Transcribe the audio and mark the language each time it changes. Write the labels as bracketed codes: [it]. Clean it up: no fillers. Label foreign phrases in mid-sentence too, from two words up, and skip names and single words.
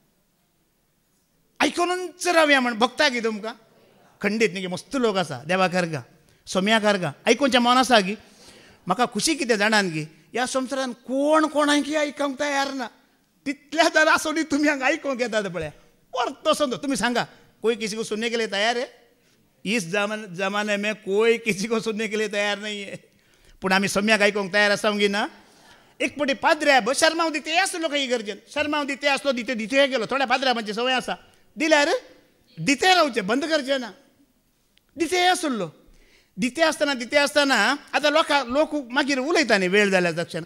[kok] आयकोनूच रावया म्हण भोगता गी तुमकां खंडीत न्ही मस्त लोक आसा देवा कारगा सोम्या कारगा आयकोवचें मन आसा गी म्हाका खुशी कितें जाणान गी ह्या संवसारान कोण कोणाकी आयकूंक तयार ना तितल्या जर आसोनी तुमी हांगा आयकूंक येतात पळय परतो समजो तुमी सांगा [hi] कोई किसी को सुनने के लिए तैयार है इस जमाने में कोई किसी को सुनने के लिए तैयार नहीं है [kok] पूण आमी सम्याक आयकूंक तयार आसा गी ना एक पटी पाद्र्या शर्माव दिते आसलो काही गरजेन शर्माव दिते आसलो दिते गेलो थोड्या पाद्र्या म्हणजे सवय आसा दिल्यार दिते रावचे बंद करचे ना दिते आसलो दिते आसतना आतां लोक मागीर उलयता न्ही वेळ जाल्या तक्षण